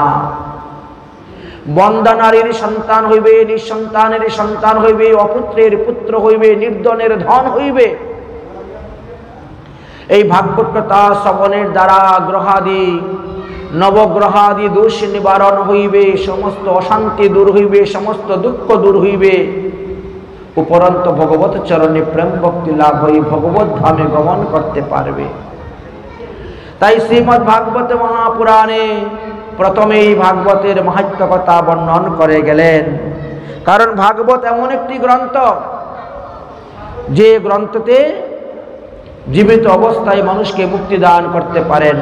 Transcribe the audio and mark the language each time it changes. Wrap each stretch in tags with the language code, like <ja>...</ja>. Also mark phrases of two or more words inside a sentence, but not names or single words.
<bn>বন্দা নারীর সন্তান হইবে, নিঃসন্তানের সন্তান হইবে, অপুত্রের পুত্র হইবে, নির্ধনের ধন হইবে। এই ভাগবত কথা শ্রবণের দ্বারা গ্রহাদি নবগ্রহাদি দোষ নিবারণ হইবে, সমস্ত অশান্তি দূর হইবে, সমস্ত দুঃখ দূর হইবে। উপরন্ত ভগবত চরণে প্রেম ভক্তি লাভ হই ভগবত ধামে গমন করতে পারবে। তাই শ্রীমদ্ ভাগবত মহাপুরাণে প্রথমেই ভাগবতের মহত্ব কথা বর্ণন করে গেলেন। কারণ ভাগবত এমন একটি গ্রন্থ যে গ্রন্থতে জীবিত অবস্থায় মানুষকে মুক্তি দান করতে পারেন।</bn>